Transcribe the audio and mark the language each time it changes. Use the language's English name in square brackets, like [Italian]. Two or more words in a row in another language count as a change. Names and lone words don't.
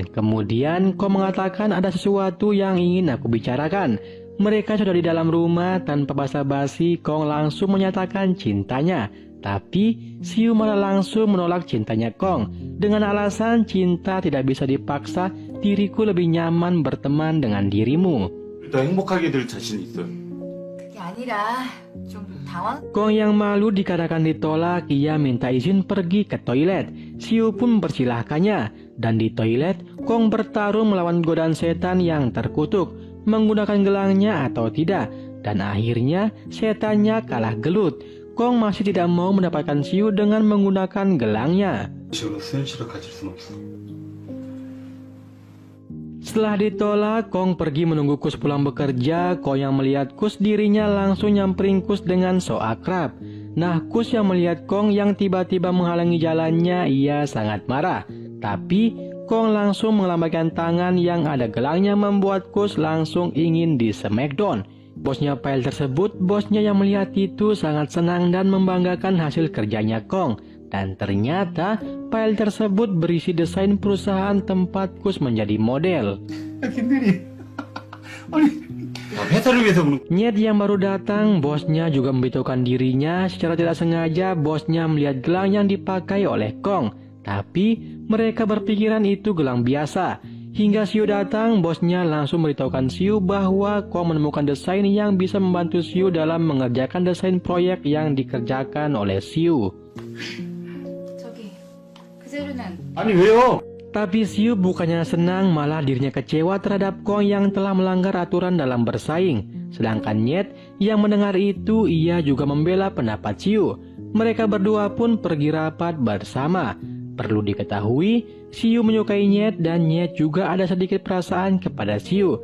[Indonesian] Kemudian Kong mengatakan ada sesuatu yang ingin aku bicarakan. Mereka sudah di dalam rumah, tanpa basa-basi Kong langsung menyatakan cintanya. Tapi Siu malah langsung menolak cintanya Kong dengan alasan cinta tidak bisa dipaksa, diriku lebih nyaman berteman dengan dirimu. [Korean] 더 행복하게 될 자신이 있어요. 그게 아니라 좀 당황. [Indonesian] Kong yang malu dikarenakan ditolak, ia minta izin pergi ke toilet. Siu pun mempersilahkannya, dan di toilet Kong bertarung melawan godaan setan yang terkutuk, menggunakan gelangnya atau tidak, dan akhirnya setannya kalah gelut. Kong masih tidak mau mendapatkan Siu dengan menggunakan gelangnya. [Korean] 식으로 수현 씨를 가질 순 없어. [Indonesian] Setelah ditolak, Kong pergi menunggu Kus pulang bekerja. Kong yang melihat Kus, dirinya langsung nyamperin Kus dengan so akrab. Nah, Kus yang melihat Kong yang tiba-tiba menghalangi jalannya, ia sangat marah. Tapi Kong langsung melambaikan tangan yang ada gelangnya, membuat Kus langsung ingin di smackdown. Bosnya file tersebut, bosnya yang melihat itu sangat senang dan membanggakan hasil kerjanya Kong. Dan ternyata file tersebut berisi desain perusahaan tempat Kus menjadi model. [Korean] 김대리, 아니, 회사를 위해서 그런. [Indonesian] Nyet yang baru datang, bosnya juga memberitahukan dirinya. Secara tidak sengaja, bosnya melihat gelang yang dipakai oleh Kong. Tapi mereka berpikiran itu gelang biasa. Hingga Siu datang, bosnya langsung memberitahukan Siu bahwa Kong menemukan desain yang bisa membantu Siu dalam mengerjakan desain proyek yang dikerjakan oleh Siu. [Korean] 저기 그 재료는 아니 왜요? [Indonesian] Tapi Siu bukannya senang, malah dirinya kecewa terhadap Kong yang telah melanggar aturan dalam bersaing. Sedangkan Nyet yang mendengar itu, ia juga membela pendapat Siu. Mereka berdua pun pergi rapat bersama. Perlu diketahui, Siu menyukai Nyet dan Nyet juga ada sedikit perasaan kepada Siu.